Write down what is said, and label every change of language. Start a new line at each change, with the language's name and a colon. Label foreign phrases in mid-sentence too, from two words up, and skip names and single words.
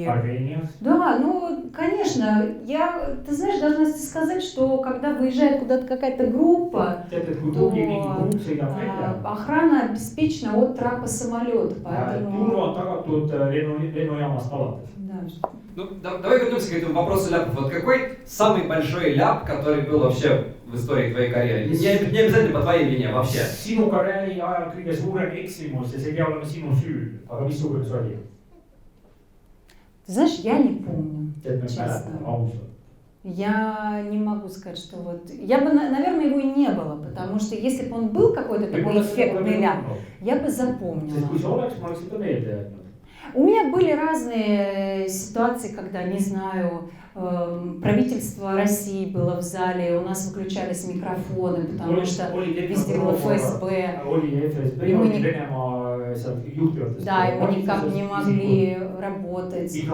Russian: Да, ну, конечно, ты знаешь, должна сказать, что когда выезжает куда-то какая-то группа, то охрана обеспечена от трапа самолета, поэтому... Ну, давай вернемся к этому вопросу ляпов. Вот какой самый большой ляп, который был вообще в истории твоей карьеры? Не обязательно по твоей вине, вообще.
Estonian: Sinu karjääri ajal kõige suurem eksimus ja see ei pea olema sinu süül, aga missugune see oli?
Russian: Ты знаешь, я не помню,
Estonian: Tead, ma ei
Russian: честно.
Estonian: mäleta, ausalt.
Russian: Я не могу сказать, что вот... Я бы, наверное, его и не было, потому что если бы он был какой-то такой эффектный ляп, я бы запомнила.
Estonian: Sest kui see oleks, ma oleks seda meelde jätnud.
Russian: У меня были разные ситуации, когда, не знаю, правительство России было в зале, у нас выключались микрофоны, потому что везде было ФСБ. И мы никак не могли работать.